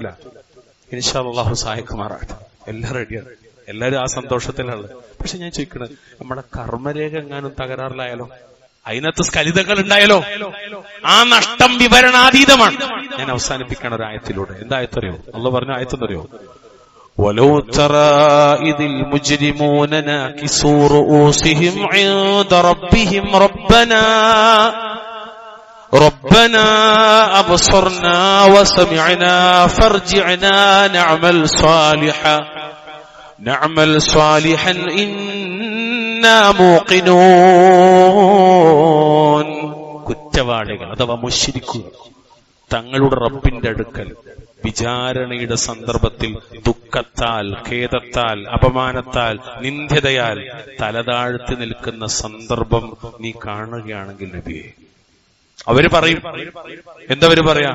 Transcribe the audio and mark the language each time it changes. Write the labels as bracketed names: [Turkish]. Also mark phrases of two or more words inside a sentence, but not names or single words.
[Arabic] إن شاء الله [Malayalam] സഹായിക്കുമാറാകട്ടെ. എല്ലാം റെഡിയാണ്, എല്ലാവരും ആ സന്തോഷത്തിലാണ്. പക്ഷെ ഞാൻ ചോദിക്കണത്, നമ്മുടെ കർമ്മരേഖ എങ്ങാനും തകരാറിലായാലോ, അതിനകത്ത് സ്ഖലിതങ്ങൾ ഉണ്ടായാലോ, ആ നഷ്ടം വിവരണാതീതമാണ്. ഞാൻ അവസാനിപ്പിക്കണ ഒരു ആയത്തിലൂടെ. എന്തായത്തറിയോ? അല്ലാഹു പറഞ്ഞ ആയത്തെന്നറിയോ? [Arabic] ولو ترى إذ المجرمون ناكسوا رؤوسهم عند ربهم ربنا أبصرنا وسمعنا فارجعنا نعمل صالحا إنا موقنون. [Malayalam] കുറ്റവാളികൾ അഥവാ മുശ്രിക്കുകൾ തങ്ങളുടെ റബ്ബിന്റെ അടുക്കൽ വിചാരണയുടെ സന്ദർഭത്തിൽ ദുഃഖത്താൽ, ഖേദത്താൽ, അപമാനത്താൽ, നിന്ദ്യതയാൽ തലതാഴ്ത്തി നിൽക്കുന്ന സന്ദർഭം നീ കാണുകയാണെങ്കിൽ നബിയെ, അവര് പറയും, എന്തവര് പറയാ?